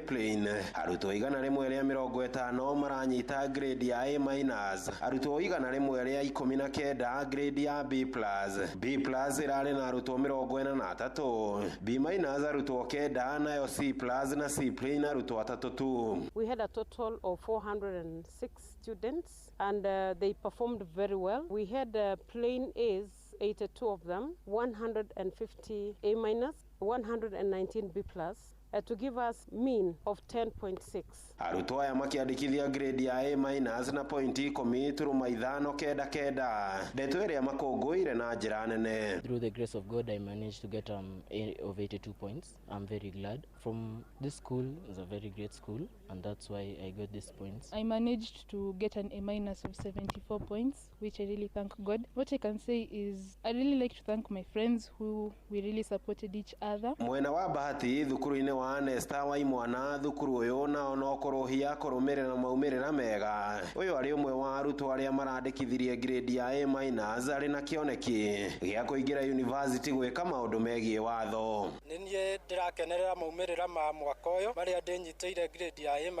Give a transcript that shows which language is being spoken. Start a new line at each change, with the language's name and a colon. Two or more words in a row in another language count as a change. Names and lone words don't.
Kikuyu: Arutwo 150 maranyita grade ya A-, arutwo 119 grade ya B+. B+ ĩrarĩ na arutwo 43, B- arutwo 9, nayo C+ na C+ arutwo 3 tu.
English: We had a total of 406 students and they performed very well. We had plain A's, 82 of them, 150 A-, 119 B+, to give us mean of 10.6.
Kikuyu: Arutwo aya makiandĩkithia grade ya A- na pointi 10.599. Ndeto ĩrĩa makũngũĩire na njĩra nene.
English: Through the grace of God, I managed to get A of 82 points. I'm very glad. From this school, it's a very great school, and that's why I got these points. I managed to get an A- of 74 points, which I really thank God. What I can say is I really like to thank my friends who we really supported each other.
Kikuyu: Mwena wa bahati thukuru-inĩ wa Nesta wa imwana thukuru ũyũ nao no kũrũhia kũrũmĩrĩra maumĩrĩra mega. Ũyũ arĩ ũmwe wa arutwo arĩa marandĩkithirie grade ya A- arĩ na kĩoneki gĩa kũingĩra university gwĩka maũndũ megiĩ watho. Nĩ niĩ ndĩrakenerera maumĩrĩra ma mwaka ũyũ marĩa ndĩnyitĩire grade ya A-.